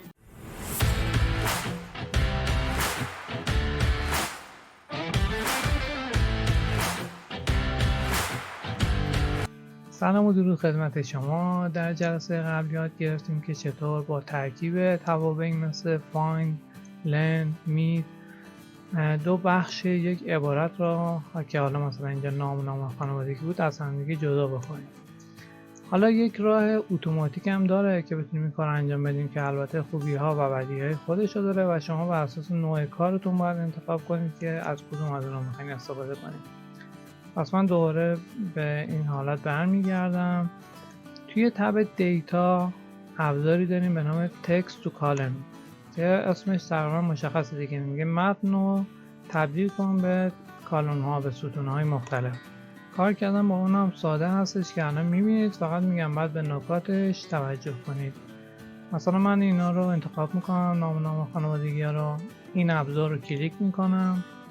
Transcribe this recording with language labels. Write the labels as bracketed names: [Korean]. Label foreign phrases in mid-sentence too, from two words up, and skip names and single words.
[Persian] سلام و درود خدمت شما. در جلسه قبل یاد گرفتیم که چطور با ترکیب توابعی مثل find، len، meet دو بخش یک عبارت را که حالا مثلا اینجا نام خانوادگی بود از همدیگه جدا بکنیم. حالا یک راه اتوماتیک هم داره که بتونیم این کار انجام بدیم که البته خوبی ها و بدی های خودش رو داره و شما بر اساس نوع کارتون باید انتخاب کنید که از کدوم از اونها میخواین استفاده کنید. پس من دوباره به این حالت برمیگردم. توی تب دیتا ابزاری داریم به نام [English] text to column [Persian] که اسمش تقریبا مشخصه دیگه، میگه متن رو تبدیل کن به کالم ها، به ستون های مختلف. کار کردن با اونم ساده هستش که الان میبینید، فقط میگم باید به نکاتش توجه کنید. مثلا من اینا رو انتخاب میکنم، نام خانوادگی ها رو، این ابزار رو کلیک میکنم.